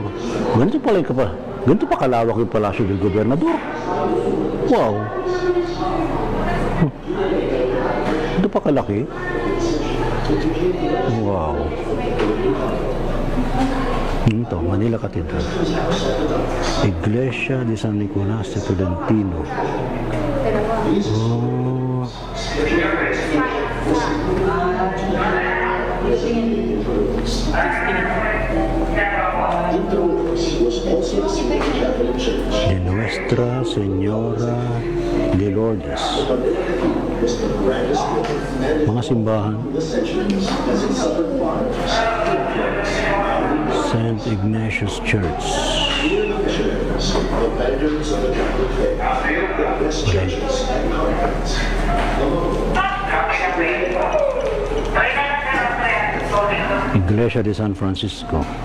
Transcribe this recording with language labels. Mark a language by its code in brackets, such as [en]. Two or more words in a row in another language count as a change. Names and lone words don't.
[tl] Ganito pala ka pa. Ganito pa kalawak yung Palacio del Gobernador. Wow. Ito pa kalaki. Wow. Ito, Manila Cathedral. Iglesia de San Nicolas de Tolentino. Oh. De Nuestra Señora de Lourdes. Mga simbahan. St. Ignatius Church. Iglesia de San Francisco.